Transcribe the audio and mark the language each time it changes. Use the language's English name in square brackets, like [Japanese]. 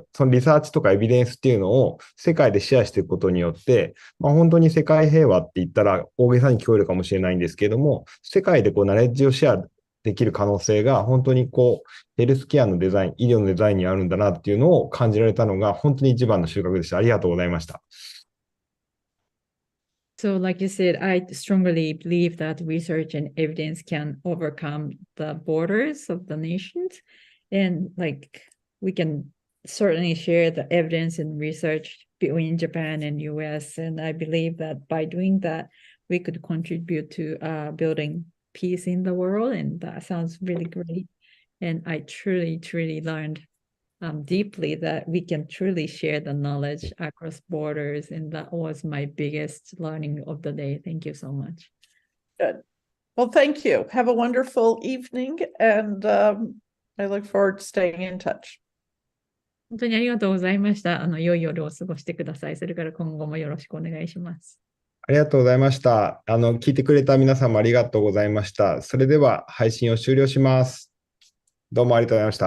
[Japanese] リサーチとかエビデンスっていうのを世界でシェアしていくことによって、本当に世界平和って言ったら大げさに聞こえるかもしれないんですけれども、世界でナレッジをシェアできる可能性が本当にヘルスケアのデザイン、医療のデザインにあるんだなっていうのを感じられたのが本当に一番の収穫でした。ありがとうございました。 [English] So, like you said, I strongly believe that research and evidence can overcome the borders of the nations. And we can certainly share the evidence and research between Japan and US. And I believe that by doing that, we could contribute to building peace in the world. And that sounds really great. And I truly, truly learned deeply that we can truly share the knowledge across borders. And that was my biggest learning of the day. Thank you so much. Good. Well, thank you. Have a wonderful evening. And I look forward to staying in touch. [Japanese] 本当にありがとうございました。良い夜を過ごしてください。それから今後もよろしくお願いします。ありがとうございました。聞いてくれた皆さんもありがとうございました。それでは配信を終了します。どうもありがとうございました。